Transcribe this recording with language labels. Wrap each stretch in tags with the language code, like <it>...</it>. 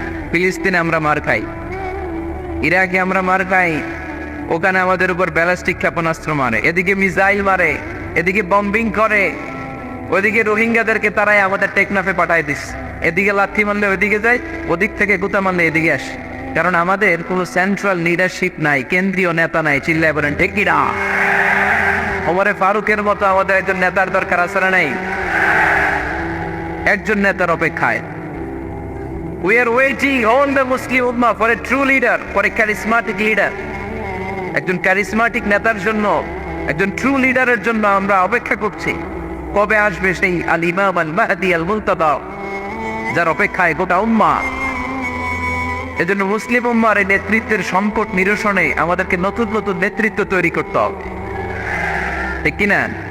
<bn>ফিলিস্তিনে আমরা মার খাই, ইরাকে আমরা মার খাই, ওখানে আমাদের উপর ব্যালিস্টিক ক্ষেপণাস্ত্র মারে, এদিকে মিসাইল মারে, এদিকে বম্বিং করে, ওদিকে রোহিঙ্গাদেরকে তারাই আমাদের টেকনাফে পাঠায় দিস। এদিকে লাথি মারলে ওইদিকে যায়, ওদিক থেকে গুতা মারলে এদিকে আসে। কারণ আমাদের কোনো সেন্ট্রাল লিডারশিপ নাই, কেন্দ্রীয় নেতা নাই। চিল্লায় বলেন ঠিক কি না? ওমরে ফারুকের মতো আমাদের একজন নেতার দরকার আছে না নাই? একজন নেতার অপেক্ষায়।</bn> <en>We are waiting all the Muslim Ummah for a true leader, for a charismatic leader.</en> <bn>একজন ক্যারিসমাটিক নেতার জন্য, একজন ট্রু লিডারের জন্য আমরা অপেক্ষা করছি। কবে আসবে সেই আল ইমাম আল মাহদি আল মুনতাদা, যার অপেক্ষায় গোটা উম্মাহ। এজন্য মুসলিম উম্মার এই নেতৃত্বের সংকট নিরসনে আমাদেরকে নতুন নতুন নেতৃত্ব তৈরি করতে হবে, ঠিক কিনা?</bn>